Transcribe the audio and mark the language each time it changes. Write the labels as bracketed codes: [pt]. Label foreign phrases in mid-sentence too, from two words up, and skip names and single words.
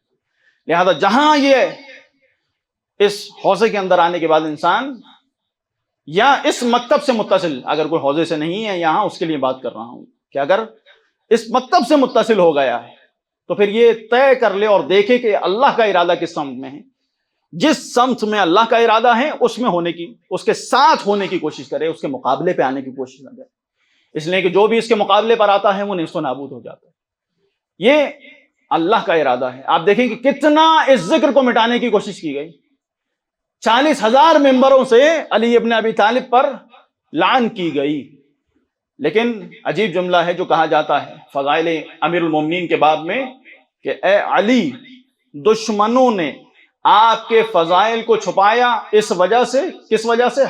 [ur] لہذا جہاں یہ اس حوضے کے اندر آنے کے بعد انسان یا اس مکتب سے متصل, اگر کوئی حوضے سے نہیں ہے یہاں اس کے لیے بات کر رہا ہوں کہ اگر اس مکتب سے متصل ہو گیا ہے تو پھر یہ طے کر لے اور دیکھے کہ اللہ کا ارادہ کس سمت میں ہے. جس سمت میں اللہ کا ارادہ ہے اس میں ہونے کی, اس کے ساتھ ہونے کی کوشش کرے, اس کے مقابلے پہ آنے کی کوشش نہ کرے. اس لیے کہ جو بھی اس کے مقابلے پر آتا ہے وہ نیست و نابود ہو جاتا ہے. یہ اللہ کا ارادہ ہے. آپ دیکھیں کہ کتنا اس ذکر کو مٹانے کی کوشش کی گئی. 40,000 ممبروں سے علی ابن ابی طالب پر لعن کی گئی. لیکن عجیب جملہ ہے جو کہا جاتا ہے فضائل امیر المومنین کے باب میں کہ اے علی, دشمنوں نے آپ کے فضائل کو چھپایا اس وجہ سے، کس وجہ سے؟